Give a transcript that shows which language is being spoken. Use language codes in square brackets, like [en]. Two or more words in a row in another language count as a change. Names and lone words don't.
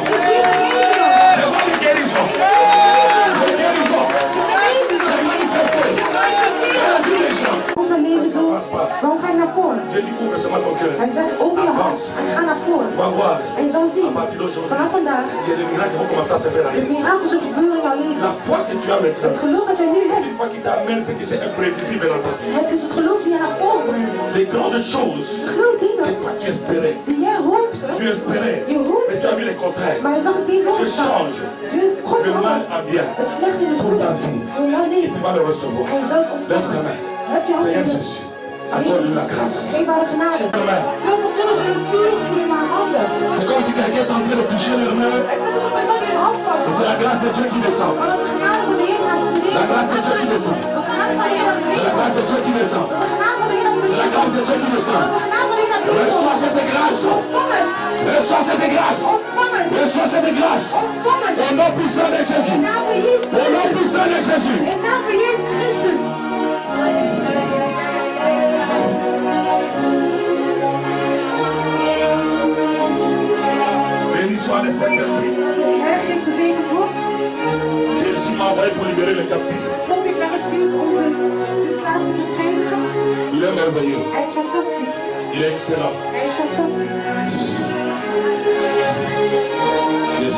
[fr] Je vois les guérisons. Les guérisons. C'est manifesté. C'est la vie des gens. [nl] Onze leven zo. Waarom ga je naar voren? [fr] Je dis à ton cœur. [nl] Hij zegt, open je hart [fr] Avance. [nl] en ga naar voren. [fr] Tu vas voir. [nl] En je zal zien, [fr] À partir d'aujourd'hui, [nl] vanaf vandaag, [fr] il y a des miracles qui vont commencer à se faire. [nl] de mirakels zullen gebeuren in jouw leven. [fr] La foi que tu as maintenant, [nl] Het geloof dat jij nu hebt, [fr] une foi qui t'amène ce qui était imprévisible dans ta vie. [nl] het is het geloof die je naar voren brengt. [fr] Des grandes choses [nl] De grote [fr] que [nl] dingen [fr] toi tu espérais. [nl] die jij hoopte, [fr] Tu espérais, [nl] je hoopte, [fr] mais tu as vu les contraires. [nl] maar je zag het [fr] Je [nl] tegenovergestelde. [fr] change [nl] Je God [fr] le mal [nl] verandert [fr] en bien [nl] het slechte in het [fr] pour ta [nl] goede [fr] vie. [nl] voor jouw [fr] Et [nl] leven. [fr] tu vas le recevoir. [nl] En je zal het [fr] Lève ta [nl] ontvangen. [fr] main. [nl] Heb je [fr] Seigneur [nl] handen? [fr] Jésus, accorde la grâce. [nl] Geef haar de genade. Amen. Veel personen zullen vuur voelen naar handen. [fr] C'est comme si quelqu'un est en train de toucher leur main. [nl] Het is net als een persoon die een hand [fr] Et [nl] vast. [fr] c'est la grâce de Dieu qui descend. [nl] Maar dat is de genade van de Heer naar beneden. [fr] La grâce de Dieu qui descend. [nl] Dat is de genade van de Heer naar [fr] C'est la [nl] beneden. [fr] grâce de Dieu qui descend. [nl] Dat is de genade van de Heer naar [fr] C'est la [nl] beneden. [fr] grâce de Dieu qui descend. [nl] Dat is de genade van de Heer naar beneden. [fr] Reçois cette grâce. [nl] Ontvang het. [fr] Reçois cette grâce. [nl] Ontvang het. [fr] Reçois cette grâce. [nl] Ontvang het. [fr] Au nom puissant de Jésus. [nl] In naam van Jezus [fr] Au nom [nl] Christus. [fr] puissant de Jésus. [nl] In naam van Jezus Christus. [fr] Béni soit le Saint-Esprit. [nl] De Heilige Geest gezegend wordt. [fr] Jésus m'a envoyé pour libérer les captifs. [nl] God heeft mij gestuurd om de slaaf te bevrijdigen. [fr] Il est merveilleux. [nl] Hij is fantastisch. [fr] Il est excellent. [nl] Hij is fantastisch. Yes.